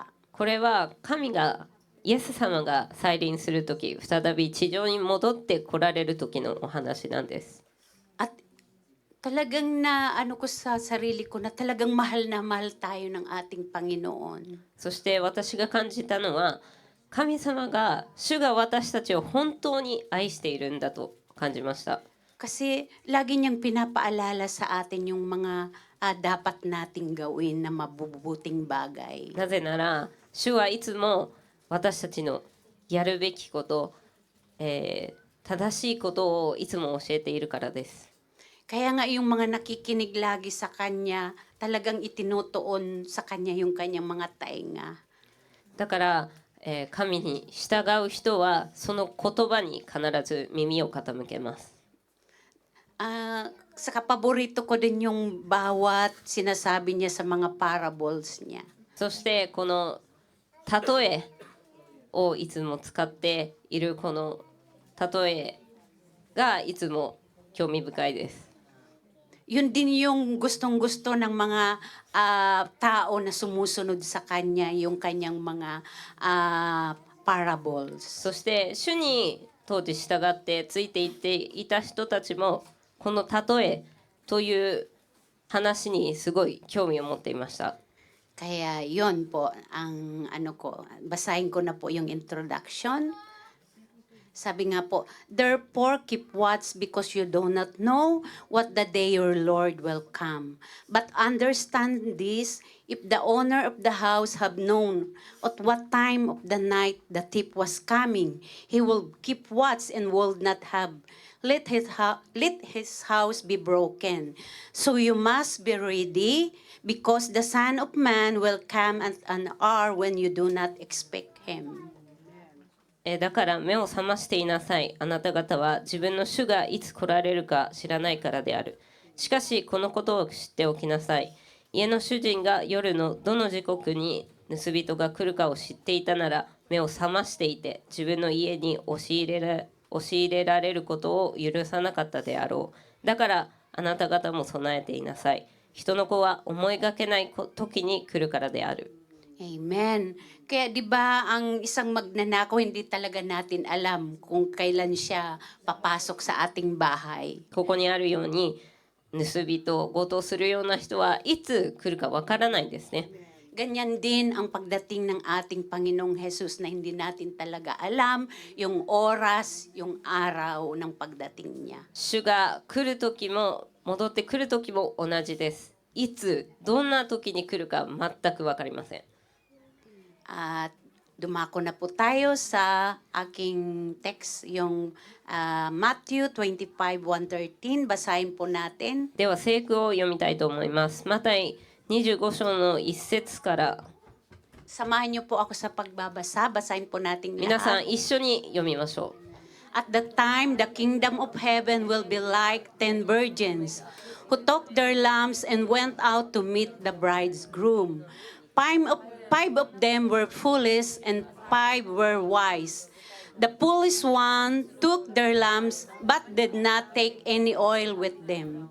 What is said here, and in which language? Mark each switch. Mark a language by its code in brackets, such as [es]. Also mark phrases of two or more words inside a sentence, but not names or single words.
[ja] これは神がイエス様が再臨するとき、再び地上に戻って来られる時のお話なんです。 [tl] At talagang ko sa sarili ko na talagang mahal na mahal tayo ng ating Panginoon. [ja] そして私が感じたのは、神様が主が私たちを本当に愛しているんだと感じました。 [tl] Kasi lagi niyang pinapaalala sa atin yung mga dapat nating gawin na mabubuting bagay. [ja] なぜなら主はいつも私たちのやるべきこと、正しいことをいつも教えているからです。 [tl] Kaya nga yung mga nakikinig lagi sa Kanya, talagang itinutuon sa Kanya yung Kanyang mga tainga. [ja] だから、神に従う人はその言葉に必ず耳を傾けます。 [tl] Sa kapaborito ko din yung bawat sinasabi niya sa mga parables niya. [ja] そしてこの例えをいつも使っているこの例えがいつも興味深いです。 [tl] Yun din yung gustong-gusto ng mga tao na sumusunod sa Kanya, yung Kanyang mga parables. [ja] そして主に当時従ってついていっていた人たちもこの例えという話にすごい興味を持っていました。 [tl] Kaya yon po ang basahin ko na po yung introduction. Sabi nga po, [en] therefore keep watch because you do not know what the day your Lord will come. But understand this, if the owner of the house have known at what time of the night the thief was coming, he will keep watch and will not have let his house be broken. So you must be ready, because the Son of Man will come at an hour when you do not expect him. [ja] だから目を覚ましていなさい。あなた方は自分の主がいつ来られるか知らないからである。しかしこのことを知っておきなさい。家の主人が夜のどの時刻に盗人が来るかを知っていたなら、目を覚ましていて自分の家に押し入れられることを許さnaかったであろう。だからあなた方も備えていなさい。人の子は思いがけない時に来るからである。 [tl] Amen. Kaya 'di ba ang isang magnanakaw, hindi talaga natin alam kung kailan siya papasok sa ating bahay. [ja] ここにあるように盗人、強盗するような人はいつ来るかわからないんですね。 [tl] Ganyan din ang pagdating ng ating Panginoong Jesus na hindi natin talaga alam yung oras, yung araw ng pagdating niya. [ja] 主が来る時も戻ってくる時も同じです。いつどんな時に来るか全くわかりません。 [tl] At dumako na po tayo sa aking text, yung Matthew 25:1-13. Basahin po natin. [ja] では聖句を読みたいと思います。マタイ25章の1節から [tl] Samahan niyo po ako sa pagbabasa. Basahin po natin [ja] 皆さ [tl] lahat. [ja] ん一緒に読みましょう。 [en] At that time, the kingdom of heaven will be like 10 virgins who took their lamps and went out to meet the bridegroom. Five of them were foolish and 5 were wise. The foolish one took their lamps but did not take any oil with them.